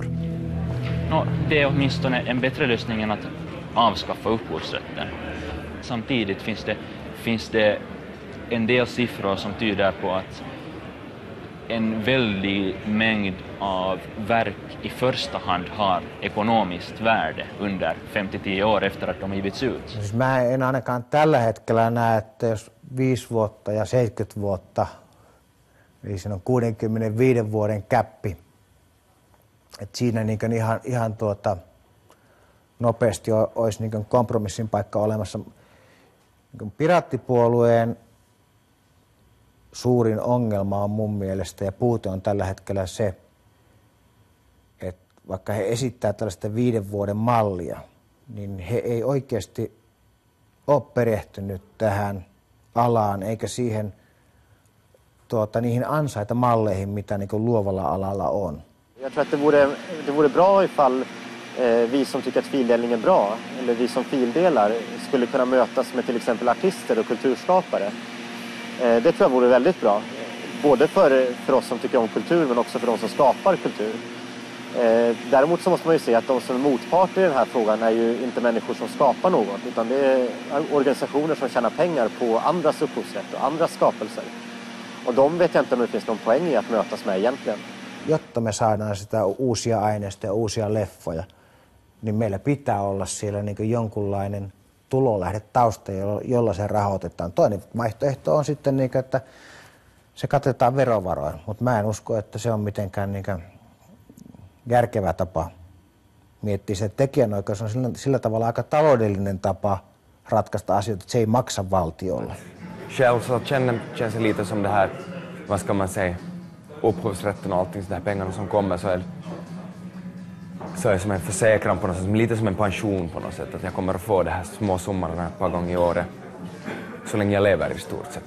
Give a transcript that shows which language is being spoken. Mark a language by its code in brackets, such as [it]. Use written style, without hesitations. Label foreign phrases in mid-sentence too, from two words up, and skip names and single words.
[sv] Det är åtminstone en bättre lösning än att avskaffa upphovsrätten. Samtidigt finns det en del siffror som tyder på att en väldig mängd av verk i första hand har ekonomiskt värde under 5-10 år efter att de har givits ut. [fi] Siis mä en ainakaan tällä hetkellä näe, että jos 5 vuotta ja 70 vuotta, eli siinä on 65 vuoden käppi, että siinä niin ihan nopeasti olisi niin kompromissin paikka olemassa. Niin Piraattipuolueen suurin ongelma on mun mielestä ja puute on tällä hetkellä se, että vaikka he esittää tällaista 5 vuoden mallia, niin he ei oikeasti ole perehtynyt tähän alaan eikä siihen niihin ansaitamalleihin, mitä niin kuin luovalla alalla on. [sv] Jag tror att det vore bra ifall vi som tycker att fildelning är bra, eller vi som fildelar, skulle kunna mötas med till exempel artister och kulturskapare. Det tror jag vore väldigt bra. Både för oss som tycker om kultur men också för de som skapar kultur. Däremot så måste man ju se att de som är motparter i den här frågan är ju inte människor som skapar något, utan det är organisationer som tjänar pengar på andras upphovsrätt och andras skapelser. Och de vet jag inte om det finns någon poäng i att mötas med egentligen. [fi] Jotta me saadaan sitä uusia aineistoja ja uusia leffoja, niin meillä pitää olla siellä niin kuin jonkunlainen tulolähde tausta, jolla se rahoitetaan. Toinen vaihtoehto on sitten, niin kuin, että se katetaan verovaroin, mutta mä en usko, että se on mitenkään niin kuin järkevä tapa miettiä. Se tekijänoikeus on sillä tavalla aika taloudellinen tapa ratkaista asioita, että se ei maksa valtiolle. [sv] Själv så känns det lite som det här, vad ska man säga, upphovsrätten och allting, så där pengarna som kommer så är det som en försäkran på något sätt, lite som en pension på något sätt, att jag kommer att få det här små summorna ett par gånger i året så länge jag lever i stort sett.